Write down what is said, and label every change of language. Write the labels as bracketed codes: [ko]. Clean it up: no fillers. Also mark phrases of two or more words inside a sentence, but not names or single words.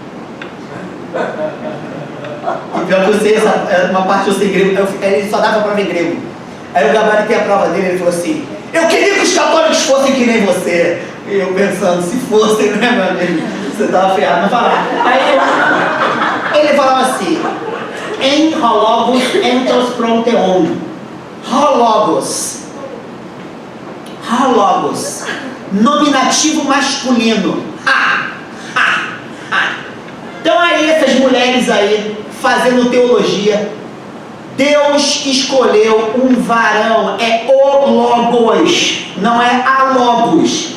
[pt] E pior que eu sei uma parte eu sei grego, ele só dava prova em grego. Aí eu gabaritei a prova dele, ele falou assim: eu queria que os católicos fossem que nem você. E eu pensando, se fossem, né, meu amigo? Você tava ferrado, mas falar. Aí ele falava assim: em hologos entos pronteon. Hologos. Hologos. Nominativo masculino. Então aí essas mulheres aí fazendo teologia, Deus escolheu um varão, é o Logos, não é a Logos.